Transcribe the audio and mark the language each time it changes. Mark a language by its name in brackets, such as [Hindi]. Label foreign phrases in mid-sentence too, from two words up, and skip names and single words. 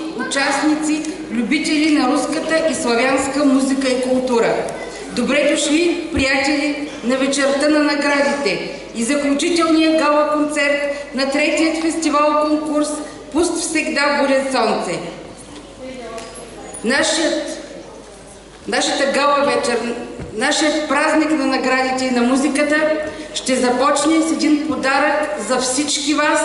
[Bulgarian] участници, любители на руската и славянска музика и култура. Добре дошли, приятели, на вечерта на наградите и заключителния гала концерт на третият фестивал конкурс "Пуст всегда будет сонце". Нашата гала вечер, нашият празник на наградите и на музиката ще започне с един подарък за всички вас.